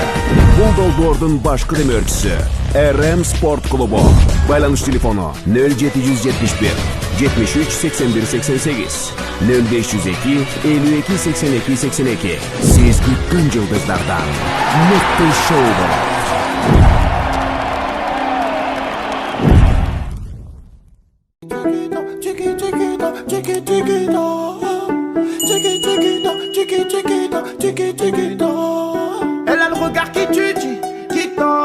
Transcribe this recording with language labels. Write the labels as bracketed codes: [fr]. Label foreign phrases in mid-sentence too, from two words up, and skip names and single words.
[ky] Бул долбоордун башкы демөөрчүсү РМ спорт клубу. Байланыш телефону 0771 73 81 88 0502 52 82 82. Сиз күткөн жылдыздардан мыкты шоу болот. [fr] Elle a le regard qui tue, qui tord.